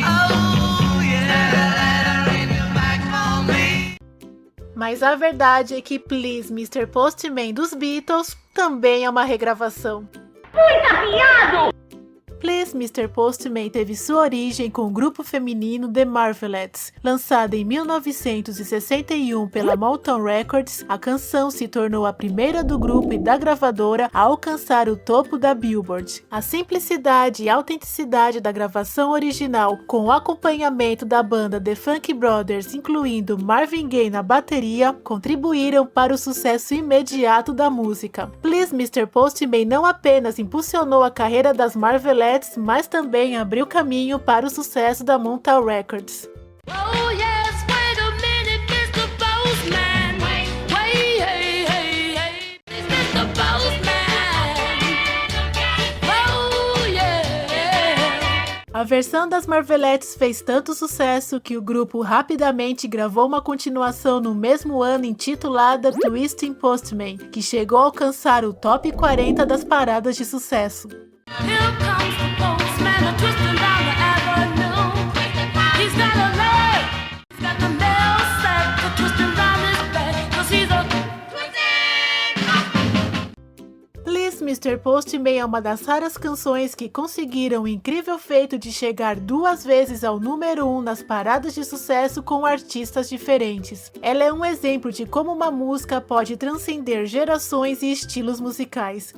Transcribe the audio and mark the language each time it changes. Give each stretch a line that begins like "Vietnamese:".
English: Oh yeah, letter in your back for me.
Portuguese: Mas a verdade é que Please, Mr. Postman dos Beatles também é uma regravação. Please, Mr. Postman teve sua origem com o grupo feminino The Marvelettes. Lançada em 1961 pela Motown Records, a canção se tornou a primeira do grupo e da gravadora a alcançar o topo da Billboard. A simplicidade e autenticidade da gravação original, com o acompanhamento da banda The Funk Brothers, incluindo Marvin Gaye na bateria, contribuíram para o sucesso imediato da música. Please, Mr. Postman não apenas impulsionou a carreira das Marvelettes, mas também abriu caminho para o sucesso da Motown Records.
English: Oh yes, wait a minute, Mr. Postman. Wait,
Portuguese: versão das Marvelettes fez tanto sucesso que o grupo rapidamente gravou uma continuação no mesmo ano intitulada Twisting Postman, que chegou a alcançar o top 40 das paradas de sucesso.
English: Here comes the postman, a-twisting down the avenue. He's got a leg, he's got the mail sack, a-twisting round his back, 'cause he's a
Portuguese: Please Mr. Postman é uma das raras canções que conseguiram o incrível feito de chegar 2 vezes ao número 1 nas paradas de sucesso com artistas diferentes. Ela é um exemplo de como uma música pode transcender gerações e estilos musicais.